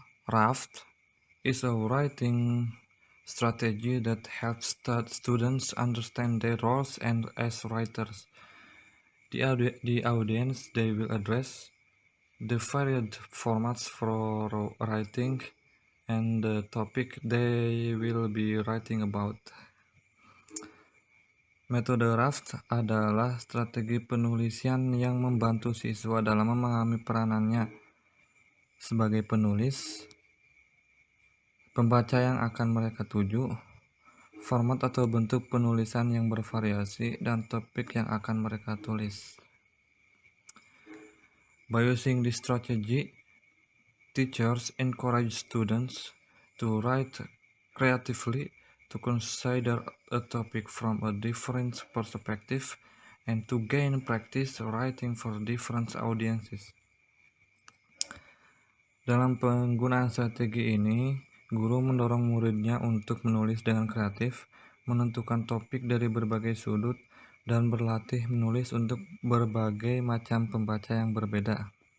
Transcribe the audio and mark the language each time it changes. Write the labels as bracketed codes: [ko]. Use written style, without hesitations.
[en] RAFT is a writing strategy that helps students understand their roles and as writers. The audience they will address, the varied formats for writing, and the topic they will be writing about. [id] Metode RAFT adalah strategi penulisan yang membantu siswa dalam memahami peranannya sebagai penulis, pembaca yang akan mereka tuju, format atau bentuk penulisan yang bervariasi, dan topik yang akan mereka tulis. [en] By using this strategy, teachers encourage students to write creatively, to consider a topic from a different perspective, and to gain practice writing for different audiences. [id] Dalam penggunaan strategi ini, guru mendorong muridnya untuk menulis dengan kreatif, menentukan topik dari berbagai sudut, dan berlatih menulis untuk berbagai macam pembaca yang berbeda.